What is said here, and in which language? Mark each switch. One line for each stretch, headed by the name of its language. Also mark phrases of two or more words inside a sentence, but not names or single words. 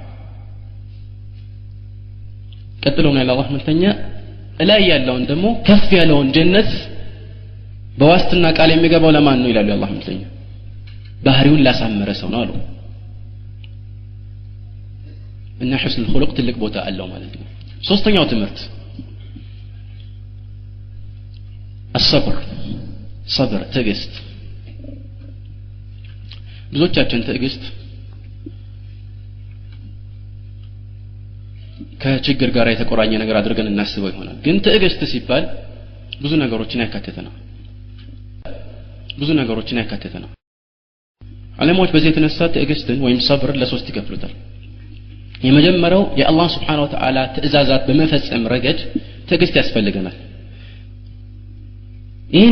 Amharic: ቀጥሎ ነው አላህ መልእክተኛ ላይ ያለውን ደግሞ ከፍ ያለውን ጀነት በዋስትና ቃል የሚገባው ለማን ነው ይላሉ አላህ መልእክተኛ ባህሪውን ላሳመረ ሰው ነው አሉ እና
Arabic: حسن الخلق
Amharic: ትልቅ ቦታ አለው ማለት ነው ሶስተኛው ትምህርት
Arabic: الصبر صبر
Amharic: ትዕግስት ብዙዎቻችን ትዕግስት ከችግር ጋር የተቆራኘ ነገር አድርገን እናስበው ይሆናል ግን ትዕግስት ሲባል ብዙ ነገሮችን ያካተተ ነው ዓለሞች በዚህ የተነሳ ትዕግስትን ወይም ሰብርን ለሶስት ይከፍሉታል የመጀመሪያው የአላህ
Arabic: سبحانه وتعالى
Amharic: ትእዛዛት በመፈጸም ረገድ ትዕግስት ያስፈልገናል ይህን